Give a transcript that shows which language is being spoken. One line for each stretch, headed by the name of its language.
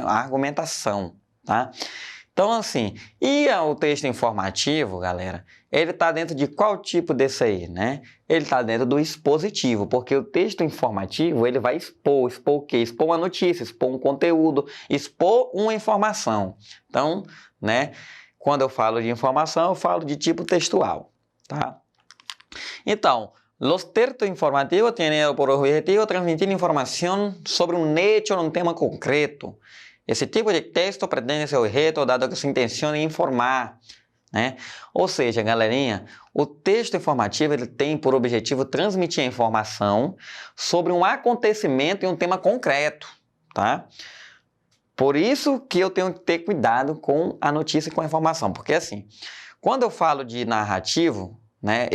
Portuguese: A argumentação, tá? Então, assim, o texto informativo, galera, ele está dentro de qual tipo desse aí, né? Ele está dentro do expositivo, porque o texto informativo, ele vai expor o quê? Expor uma notícia, expor um conteúdo, expor uma informação. Então, né, quando eu falo de informação, eu falo de tipo textual, tá?
Spanish: Então, los textos informativos tienen por objetivo transmitir información sobre un hecho o un tema concreto.
Portuguese: Esse tipo de texto pretende ser objeto dado que se intenciona em informar, né? Ou seja, galerinha, o texto informativo ele tem por objetivo transmitir a informação sobre um acontecimento e um tema concreto, tá? Por isso que eu tenho que ter cuidado com a notícia e com a informação, porque assim, quando eu falo de narrativo, né?